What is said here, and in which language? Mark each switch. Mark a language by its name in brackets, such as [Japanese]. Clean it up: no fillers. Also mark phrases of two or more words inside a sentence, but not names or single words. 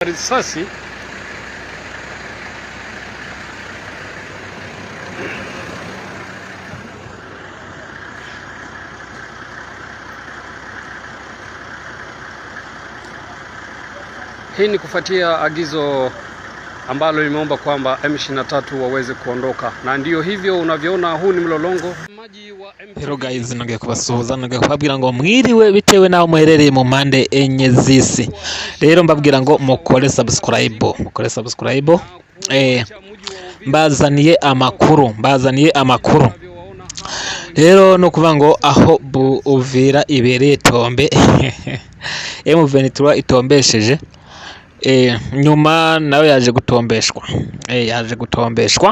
[Swahili] Risasi hii ni kufuatia agizo ambalo limeomba kwamba M23 waweze kuondoka, na ndiyo hivyo unavyoona, huu ni mlolongo. [English] Hello guys, [Kinyarwanda] nongeye kubasuhuza, nongeye kubabwira ngo mwiriwe bitewe naho muherereye mu mpande enye z'isi. Rero mbabwira ngo mukore subscribe, mbazaniye amakuru. Rero no kuvuga ngo aho Uvira ibereye Tombe M23 itombesheje, nyuma nawe yaje gutombeshwa.